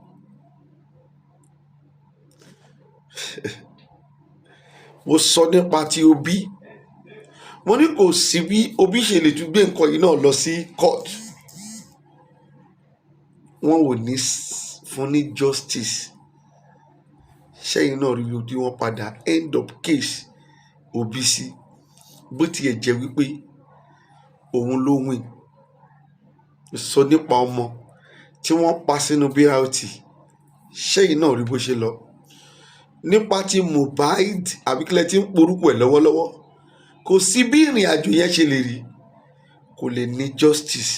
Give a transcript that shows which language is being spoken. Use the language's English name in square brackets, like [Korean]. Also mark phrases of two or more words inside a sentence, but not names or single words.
[Yoruba] Mo sọ nípa ti Obi. Mo ní kò sí bí Obi ṣe lè tún gbé nǹkan yìí náà lọ sí court. wọn ò ní fún ní justice. Ṣẹ́yìn náà rí tí wọ́n padà [English] end up [Yoruba] case Obi sí, bó tiẹ̀ jẹ́ wípé òun ló win. Sọ nípa ọmọ tí wọ́n pa sínú BRT, ṣẹ́yìn náà rí bó ṣe lọ. Nípa ti Mohbad àbíkílẹ̀ tí ń porúkọ ẹ̀ lọ́wọ́lọ́wọ́, kò sí bí ìrìn àjò yẹn ṣe lè rí, kò lè ní justice.